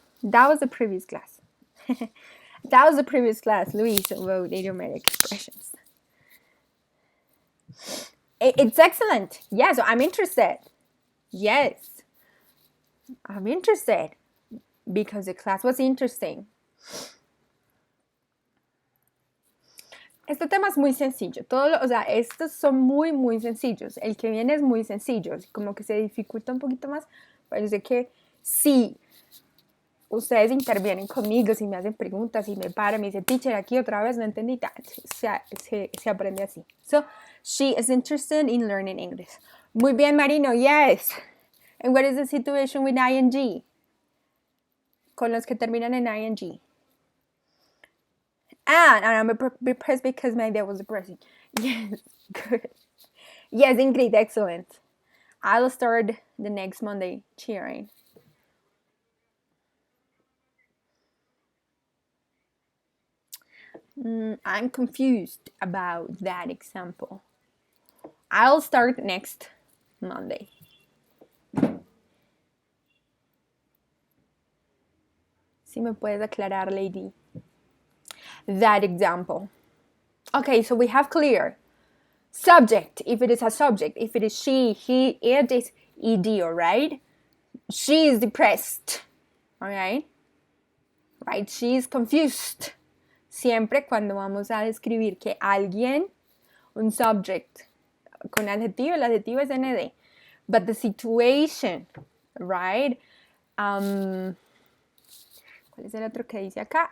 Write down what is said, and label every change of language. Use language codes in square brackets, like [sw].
[en] That was the previous class. That was the previous class, Luis, about idiomatic expressions. It's excellent. Yeah, so I'm interested. Yes, I'm interested because the class was interesting. [es] Este tema es muy sencillo. Estos son muy, muy sencillos. El que viene es muy sencillo. Como que se dificulta un poquito más. Pero sé que si ustedes intervienen conmigo, si me hacen preguntas, si me paran, me dicen, teacher, aquí otra vez no entendí, se aprende así. [en] So, she is interested in learning English. [es] Muy bien, [en] Marino, yes. And what is the situation with ing? [es] Con los que terminan en ing. [en] And I'm depressed because my dad was depressing. Yes, good. Yes, Ingrid, excellent. I'll start the next Monday cheering. I'm confused about that example. I'll start next Monday. [es] Si me puedes aclarar, lady. [en] That example. Okay, so we have clear. Subject, if it is a subject. If it is she, he, it is ed, right? She is depressed. Alright? Right? She is confused. [es] Siempre cuando vamos a describir que alguien, un subject, con adjetivo, el adjetivo es ND. [en] But the situation, right? [es] ¿Cuál es el otro que dice acá?